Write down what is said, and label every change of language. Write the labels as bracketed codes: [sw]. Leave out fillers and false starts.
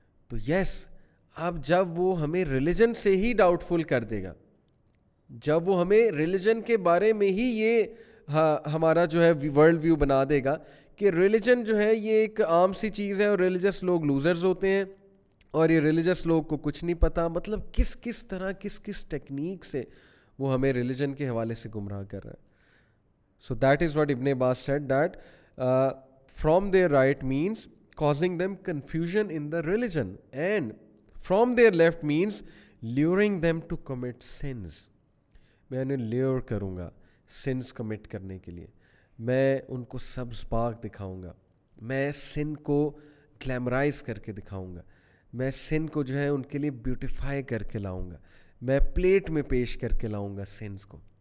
[ur] تو یس, اب جب وہ ہمیں ریلیجن سے ہی ڈاؤٹ فل کر دے گا, جب وہ ہمیں ریلیجن کے بارے میں ہی یہ ہمارا جو ہے ورلڈ ویو بنا دے گا کہ ریلیجن جو ہے یہ ایک عام سی چیز ہے, اور ریلیجس لوگ لوزرز ہوتے ہیں, اور یہ ریلیجس لوگ کو کچھ نہیں پتہ, مطلب کس طرح کس ٹیکنیک سے وہ ہمیں ریلیجن کے حوالے سے گمراہ کر رہا ہے. [en] So that is what Ibn Abbas said, that from their right means causing them confusion in the religion, and from their left means luring them to commit sins. [ur] میں انہیں لیور کروں گا سنس کمٹ کرنے کے لیے, میں ان کو سبز باغ دکھاؤں گا, میں سن کو گلیمرائز کر کے دکھاؤں گا, میں سن کو جو ہے ان کے لیے بیوٹیفائی کر کے لاؤں گا, میں پلیٹ میں پیش کر کے لاؤں گا سنس کو.